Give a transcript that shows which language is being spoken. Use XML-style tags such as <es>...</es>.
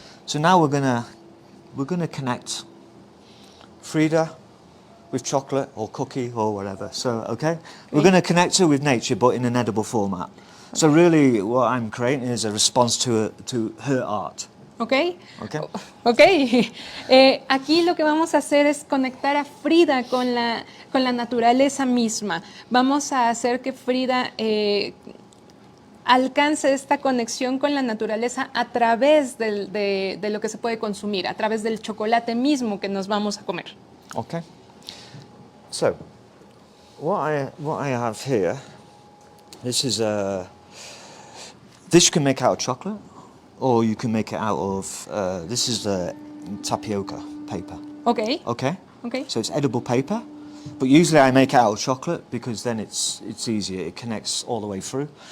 <en>So now we're gonna connect Frida with chocolate or cookie or whatever. So okay, we're gonna connect her with nature, but in an edible format. So really, what I'm creating is a response to her art.</en> <es>¿Ok?</es> <en>Okay.</en> <es>Ok. Aquí lo que vamos a hacer es conectar a Frida con la naturaleza misma. Vamos a hacer que Frida alcance esta conexión con la naturaleza a través de lo que se puede consumir, a través del chocolate mismo que nos vamos a comer.</es> <en>Okay. So, what I have here, this is this you can make out of chocolate, or you can make it out of this is tapioca paper.</en> <es>Ok.</es> <en>Okay.</en> <es>Ok.</es> <en>So it's edible paper, but usually I make it out of chocolate because then it's easier. It connects all the way through.</en>